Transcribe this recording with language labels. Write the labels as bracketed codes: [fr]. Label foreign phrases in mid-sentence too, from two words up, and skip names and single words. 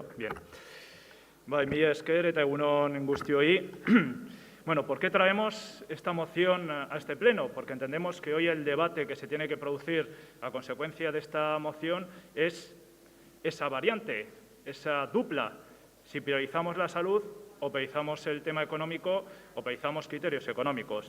[es] Bien. [eu] Bai, mila esker eta egunon guztioi. [es] Bueno, ¿por qué traemos esta moción a este pleno? Porque entendemos que hoy el debate que se tiene que producir a consecuencia de esta moción es esa variante, esa dupla. Si priorizamos la salud o priorizamos el tema económico o priorizamos criterios económicos.